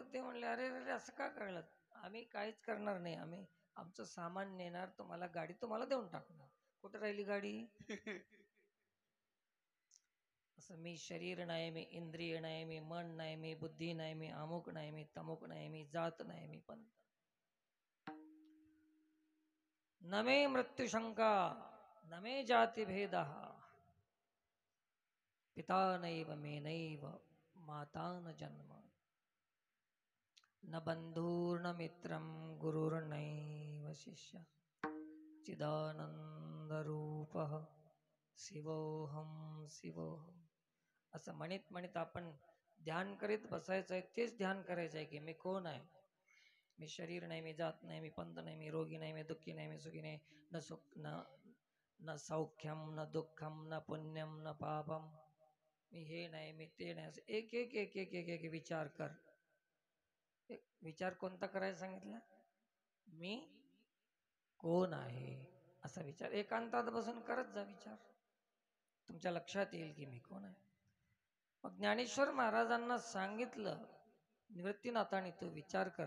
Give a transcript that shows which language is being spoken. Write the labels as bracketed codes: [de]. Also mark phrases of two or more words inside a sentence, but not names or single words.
[mr] ते म्हणले अरे अरे असं का कळलं? आम्ही काहीच करणार नाही, आम्ही आमचं सामान नेणार, तुम्हाला गाडी तुम्हाला देऊन टाकणार. कुठं राहिली गाडी? असं मी शरीर नाही, मी इंद्रिय नाही, मी मन नाही, मी बुद्धी नाही, मी अमुक नाही, मी तमुक नाही, मी जात नाही, मी पंथ. [sa] न मे मृत्युशंका न मे जाती भेद, पिता नैव मे नैव माता न जन्म, न बंधुर्न मित्रं गुरुर्नैव शिष्य, चिदानंद रूपः शिवोहम शिवोहम. [mr] असं म्हणत म्हणत आपण ध्यान करीत बसायचं आहे. तेच ध्यान करायचं आहे की मी कोण आहे. मी शरीर नाही, मी जात नाही, मी पंथ नाही, मी रोगी नाही, मी दुःखी नाही, मी सुखी नाही, [sa] न सुख न सौख्यम न दुःखम न पुण्यम न पापम. [mr] मी हे नाही, मी ते नाही. असं एक एक एक एक एक एक विचार कर. विचार कोणता करायला सांगितलं? मी कोण आहे असा विचार एकांतात बसून करत जा. विचार तुमच्या लक्षात येईल की मी कोण आहे. मग ज्ञानेश्वर महाराजांना सांगितलं निवृत्तीनाथाने, तू विचार कर.